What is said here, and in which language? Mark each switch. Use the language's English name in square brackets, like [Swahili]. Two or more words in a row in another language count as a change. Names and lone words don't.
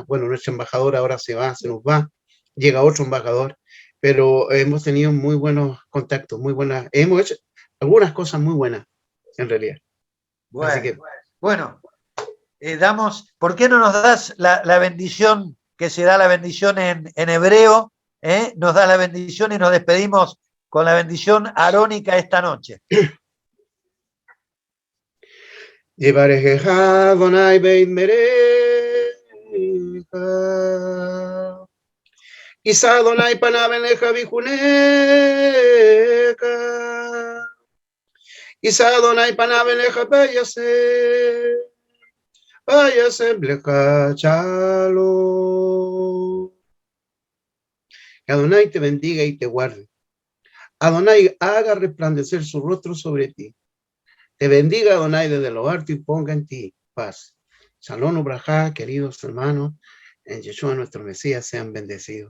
[Spanish] Bueno, nuestra embajadora ahora se nos va, llega otro embajador, pero hemos tenido muy buenos contactos, hemos hecho algunas cosas muy buenas, en realidad. Bueno, Así que, ¿por qué no nos das la bendición que se da la bendición en hebreo? Nos da la bendición y nos despedimos con la bendición arónica esta noche. [Hebrew] יברכך אדוני וישמרך יאר אדוני פניו אליך ויחנך ישא אדוני פניו אליך וישם לך שלום. [Spanish] Que Adonai te bendiga y te guarde. Adonai haga resplandecer su rostro sobre ti. Te bendiga Adonai desde lo alto y ponga en ti paz. [Hebrew] שלום וברכה, [Spanish] queridos hermanos, en Yeshua nuestro Mesías sean bendecidos.